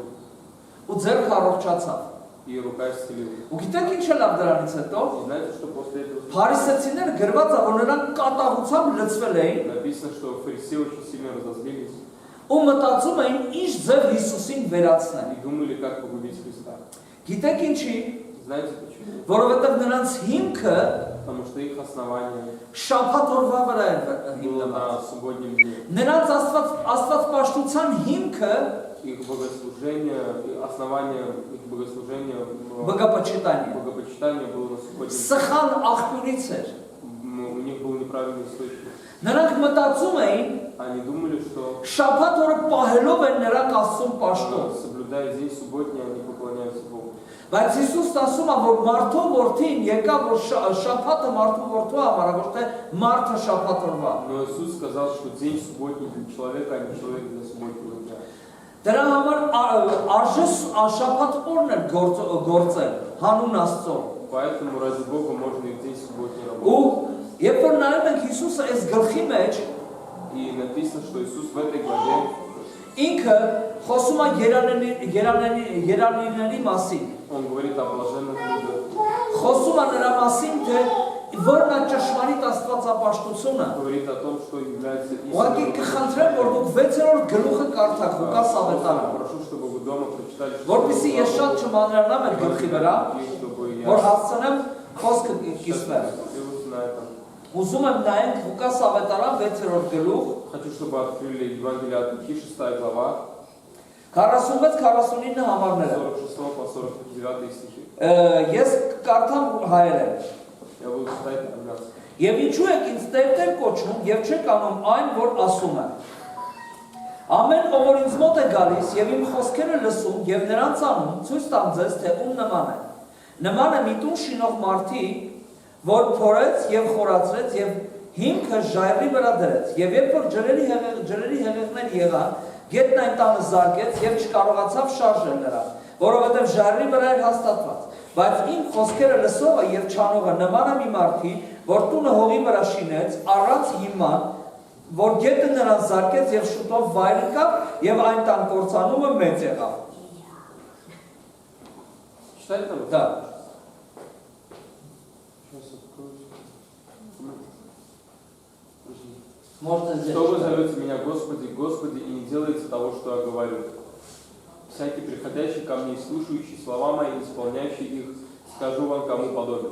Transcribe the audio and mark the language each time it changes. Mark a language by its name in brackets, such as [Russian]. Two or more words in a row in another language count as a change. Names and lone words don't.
[Armenian] Ու ձեռքը առողջացավ։ [Russian] и рука исцелилась. [Armenian] Ու գիտեք ինչ է լավ դրանից հետո։ [Russian] И знаете, что после этого [Armenian] Փարիսեցիները գրված է, որ նրանք կատաղությամբ լցվել էին [Russian] написано, что фарисеи очень сильно разозлились [Armenian] ու մտածում էին ինչ ձև Հիսուսին վերացնել։ [Russian] и думали, как погубить Христа. [Armenian] Գիտեք ինչի, [Russian] Знаете почему? [Armenian] որովհետև նրանց հիմքը [Russian] Потому что их основание [Armenian] շաբաթ օրվա վրա էր [Russian] было [Armenian] հիմնված։ [Russian] на субботнем дне. [Armenian] Նրանց աստվածպաշտության հիմքը [Russian] Их богослужение, основание их богослужения, բգապաչիտանի։ богопочитания было на субботнем дне. [Armenian] Սխալ աղբյուրից էր։ [Russian] У них был неправильный источник. [Armenian] Նրանք մտածում էին [Russian] Они думали, что [Armenian] շաբաթ օրը պահելով են նրանք Աստծուն պաշտում։ [Russian] соблюдая день субботний, они поклоняются Богу. [Armenian] Բայց Հիսուսը ասում է, որ մարդու որդին եկավ, որ շաբաթը մարդու որդու համար, ոչ թե մարդը շաբաթ օրվա։ [Russian] Но Иисус сказал, что день субботний для человека, а не человек для субботнего дня. [Armenian] Դրա համար արժե շաբաթ օրն էլ գործել, հանուն Աստծո։ [Russian] Поэтому ради Бога можно и в день субботний работать. [Armenian] Ու երբ որ նայում ենք Հիսուսը այս գլխի մեջ, [Russian] И написано, что Иисус в этой главе [Armenian] ինքը խոսում է երանիների մասին։ [Russian] Он говорит о блаженных людях. [Armenian] Խոսում է նրա մասին, թե որն է ճշմարիտ աստվածապաշտությունը։ [Russian] Говорит о том, что является [Armenian] Ուղղակի [Russian] истиной. [Armenian] կխնդրեմ, որ դուք 6-րդ գլուխը կարդաք Ղուկաս ավետարանը, [Russian] Прошу, чтобы вы дома прочитали, [Armenian] որպեսզի ես շատ չմանրանամ այդ գլխի վրա, [Russian] чтобы [Armenian] որ [Russian] я [Armenian] հասցնեմ խոսքը կիսվել։ [Russian] остановился на этом. [Armenian] Ուզում եմ նայենք Ղուկաս ավետարան 6-րդ գլուխ, [Russian] Хочу, чтобы открыли Евангелие от Луки, 6 глава, [Armenian] 46-49 համարները։ [Russian] 46 по 49 стихи. [Armenian] Ես կարդամ հայերեն։ [Russian] Я буду читать нас. [Armenian] Եվ ինչու եք ինձ տերտեր կոչում եւ չեք անում այն, որ ասում եմ։ Ամեն ով որ ինձ մոտ է գալիս եւ իմ խոսքերը լսում եւ նրանց անում, ցույց տամ ձեզ, թե ում նման է։ Նման է մի տուն շինող մարդի, որ փորեց եւ խորացրեց եւ հիմքը ժայռի վրա դրեց։ Եվ երբ որ ջրերի հեղեղներ եղան, գետն այն տանը զարկեց եւ չկարողացավ շարժել նրան, որովհետեւ ժայռի վրա էր հաստատված։ Բայց իմ խոսքերը լսողը եւ չանողը նման է մի մարդի, որ տունը հողի վրա շինեց առանց հիման, որ գետը նրան զարկեց եւ շուտով վայր եկավ եւ այն տան կործանումը մեծ եղավ։ [Russian] Читать нам? Да. Сейчас откроюсь. Можно здесь. Что вы зовете меня Господи, Господи, и не делаете того, что я говорю? Всякий приходящий ко мне и слушающий слова мои, исполняющий их, скажу вам, кому подобен.